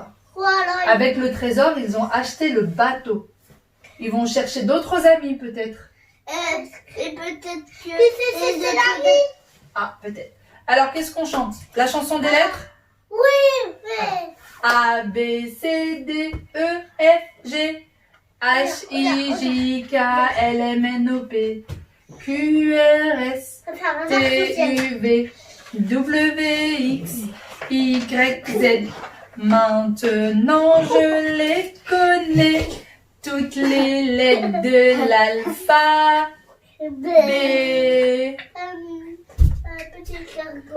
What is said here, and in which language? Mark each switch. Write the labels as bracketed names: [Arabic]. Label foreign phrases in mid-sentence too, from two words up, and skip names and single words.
[French] Voilà. Avec le trésor, ils ont acheté le bateau. Ils vont chercher d'autres amis peut-être. Et peut-être que... c'est l'ami. Ah, peut-être. Alors, qu'est-ce qu'on chante? La chanson des lettres? Oui. A, B, C, D, E, F, G, H, I, J, K, L, M, N, O, P, Q, R, S, T, U, V, W, X, Y, Z. Maintenant je les connais, toutes les lettres de l'alpha. B, Petit cargo.